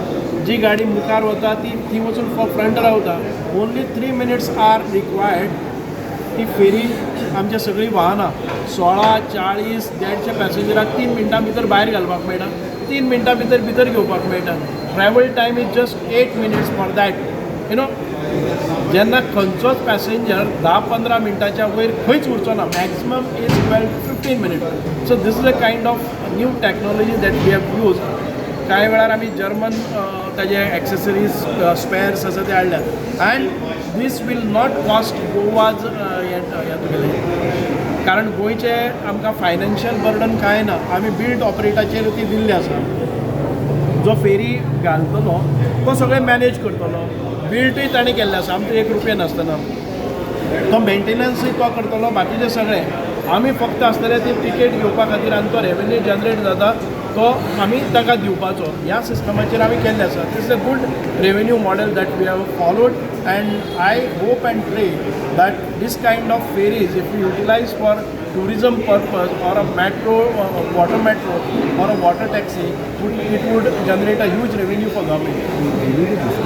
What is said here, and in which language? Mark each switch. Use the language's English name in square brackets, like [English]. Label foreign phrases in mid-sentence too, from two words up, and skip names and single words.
[Konkani] जी गाडी मुखार वता ती वचून फ्रंट रावता. [English] ओन्ली 3 minutes are required. [Konkani] ती फेरी आमच्या सगळीं वाहनां 16 40 150 पॅसेंजराक 3 मिनटां भितर भायर घालपाक मेळटा, 3 मिनटां भितर घेवपाक मेळटा. [English] travel time is just 8 minutes for that. you know, [Konkani] जेन्ना खंयचोच पॅसेंजर 10-15 मिनटाच्या वयर खंयच उरचो ना. [English] maximum is 12 to 15 minutes. so this is a kind of new technology that we have use. [Konkani] कांय वेळार आमी जर्मन ताजे [English] accessories spares [Konkani] आसा ते हाडल्यात. [English] and this will not cost Goa's [Konkani] तुगेलें, कारण गोंयचे आमकां [English] financial burden [Konkani] कांय ना. आमी [English] build operate [Konkani] ती दिल्ली आसा. जो फेरी घालतलो तो सगळें मॅनेज करतलो. बिल्टूय ताणें केल्लें आसा, आमचो 1 रुपया नासतना. तो मेंटेनन्सूय तो करतलो, बाकीचें सगळें. आमी फक्त आसतले ती टिकेट घेवपा खातीर आनी तो रेवेन्यू जनरेट जाता तो आमी ताका दिवपाचो. ह्या सिस्टमाचेर आमी केल्लें आसा. [English] this is a good revenue model that we have followed. and I hope and pray that this kind of ferries if you utilise फॉर tourism purpose or a metro, water metro or a water taxi, it would generate a huge revenue for government.